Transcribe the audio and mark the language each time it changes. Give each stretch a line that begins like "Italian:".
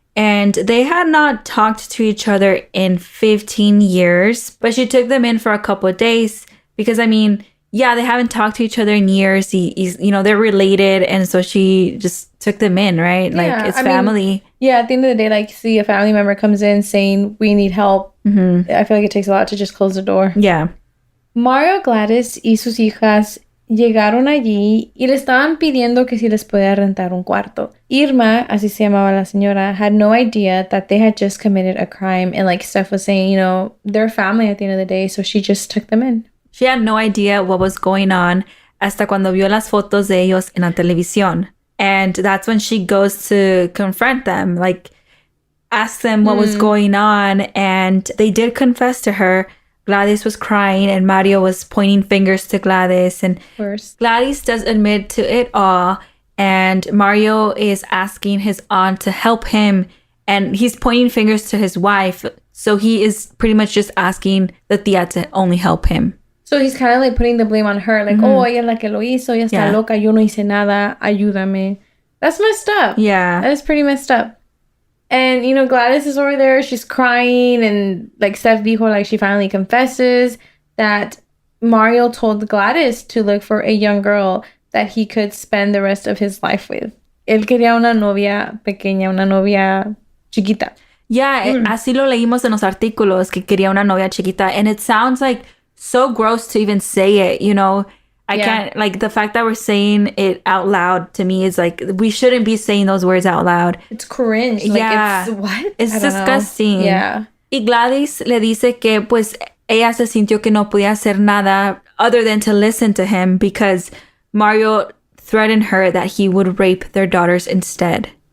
English: And they had not talked to each other in 15 years, but she took them in for a couple of days because, I mean, yeah, they haven't talked to each other in years. He's, you know, they're related. And so she just took them in, right? Yeah, like, it's family. Yeah, at the end of the day, like, see a family member comes in saying, we need help. Mm-hmm. I feel like it takes a lot to just close the door. Yeah.
Spanish: Mario, Gladys y sus hijas llegaron allí y le estaban pidiendo que si les podía rentar un cuarto.
English: Irma,
Spanish: así se llamaba la señora,
English: had no idea that they had just committed a crime. And like Steph was saying, you know, they're family at the end of the day, so she just took them in. She had no idea what was going on
Spanish: hasta cuando vio las fotos de ellos en la televisión.
English: And that's when she goes to confront them, like ask them what was going on. And they did confess to her. Gladys was crying and Mario was pointing fingers to Gladys. And Gladys does admit to it all. And Mario is asking his aunt to help him. And he's pointing fingers to his wife. So he is pretty much just asking the tía to only help him. So he's kind of like putting the blame on her.
Spanish: Like, oh, ella es la que lo hizo. Ella está loca. Yo no hice nada. Ayúdame.
English: That's messed up. Yeah. That is pretty messed up. And, you know, Gladys is over there. She's crying. And like Steph dijo, like she finally confesses that Mario told Gladys to look for a young girl that he could spend the rest of his life with.
Spanish: Él quería una novia pequeña, una novia chiquita. Yeah, así lo leímos en los artículos, que quería una novia chiquita.
English: And it sounds like so gross to even say it, you know. I can't, like, the fact that we're saying it out loud to me is like, we shouldn't be saying those words out loud. It's cringe. Like, yeah. It's what? It's disgusting. Yeah.
Spanish: Y Gladys le dice que, pues, ella se sintió que no podía hacer nada
English: other than to listen to him because Mario threatened her that he would rape their daughters instead.